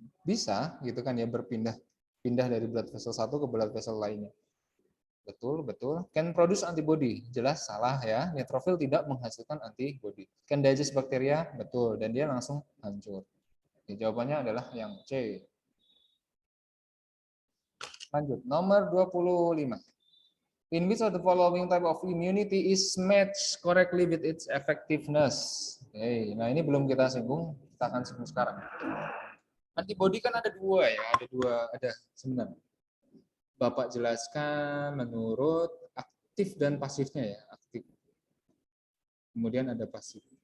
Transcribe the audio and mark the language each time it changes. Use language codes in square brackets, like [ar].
[id] Bisa gitu kan ya, pindah dari blood vessel satu ke blood vessel lainnya. Betul, betul. [en] Can produce antibody. [id] Jelas salah ya. Neutrophil tidak menghasilkan antibody. [en] Can digest bacteria. [id] Betul. Dan dia langsung hancur. Jadi, jawabannya adalah yang C. Lanjut. Nomor 25. [en] In which of the following type of immunity is matched correctly with its effectiveness? [id] Oke, nah ini belum kita singgung. Kita akan singgung sekarang. Antibody kan ada dua ya. Ada sebenarnya. Bapak jelaskan menurut aktif dan pasifnya ya, aktif. Kemudian ada pasif.